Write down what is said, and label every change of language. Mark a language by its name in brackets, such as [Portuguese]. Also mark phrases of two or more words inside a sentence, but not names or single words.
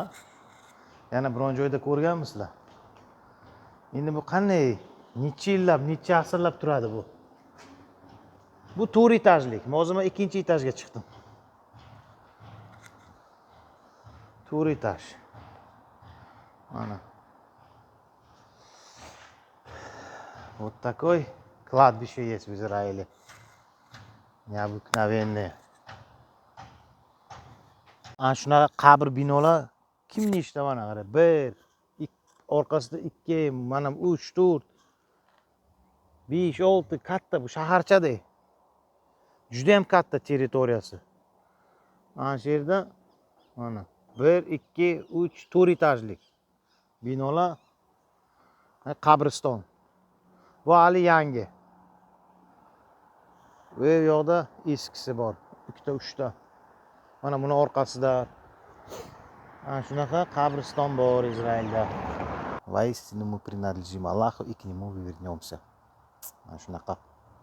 [Uzbek] Yana biron joyda ko'rganmisizlar? Endi bu qanday? Necha yillab, necha asrlab turadi bu? Bu 4 etajlik. Hozir men 2-etajga chiqdim. 4 etaj. Mana. [Russian] Вот такой кладбище есть в Израиле. Необыкновенное. [Uzbek] Ana shunaqa qabr binolar kimni ishda mana qara. 1, orqasida 2, mana 3, 4, 5, 6 katta bu shaharchada. Juda ham katta territoriyasi. Ana shu yerda mana 1, 2, 3, 4 etajlik binolar, qabriston. Bu hali yangi. Bu yoqda eskisi bor. 2 ta, 3 ta. Mana buni orqasida ana shunaqa qabriston bor Izrailda. [Russian] Воистину мы принадлежим Аллаху и к нему вернемся. [Uzbek] Mana shunaqa.